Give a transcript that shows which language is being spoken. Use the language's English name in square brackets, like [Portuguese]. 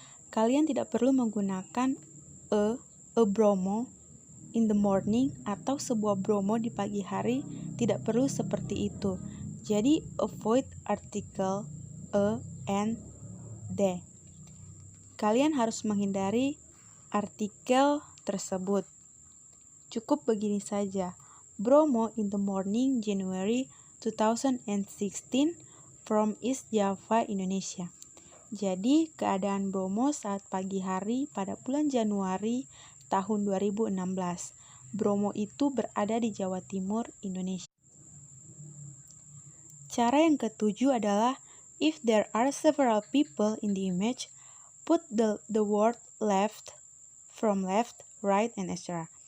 [Indonesian] Kalian tidak perlu menggunakan [English] a Bromo in the morning [Indonesian] atau sebuah Bromo di pagi hari, tidak perlu seperti itu. Jadi avoid artikel a, and, the. Kalian harus menghindari artikel tersebut. Cukup begini saja. [English] Bromo in the morning, January 2016 from East Java, Indonesia. [Indonesian] Jadi, keadaan Bromo saat pagi hari pada bulan Januari tahun 2016. Bromo itu berada di Jawa Timur, Indonesia. Cara yang ketujuh adalah [English] if there are several people in the image, put the word left, from left, right, and etc.